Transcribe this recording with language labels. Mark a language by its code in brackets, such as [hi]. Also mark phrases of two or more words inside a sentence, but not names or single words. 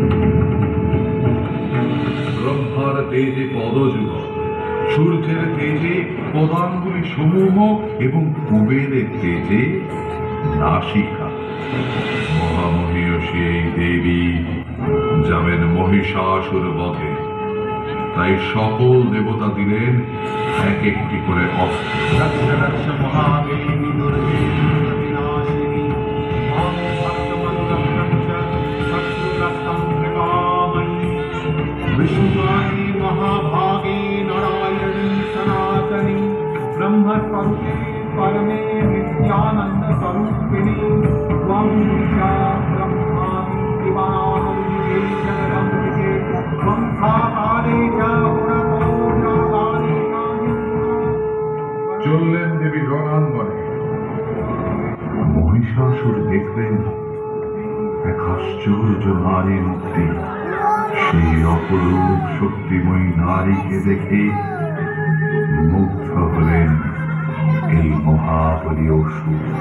[bn] ব্রহ্মার তেজে পদযুগল, সূর্যের তেজে পদাঙ্গুলি সমূহ এবং কুবেরের তেজে নাসিকা। মহামহিষী এই দেবী যাবেন মহিষাসুর বধে, তাই সকল দেবতা দিলেন এক একটি করে অস্ত্র। [sa] विष्णुवाणी महाभागे नारायणी सनातनी ब्रह्मस्वरूपे परमे विद्या नित्यानंद स्वरूपिणी त्वं ईशा ब्रह्मादि शिवानादिके जगदम्बिके त्वं साकारे च गुणपूर्णाकारे [bn] চললেন দেবী রণাঙ্গনে। মহিষাসুর দেখলেন এক আশ্চর্য নারী মূর্তি। সেই অপরূপ শক্তিময়ী নারীকে দেখে মুগ্ধ হলেন এই মহাবলী অসুর।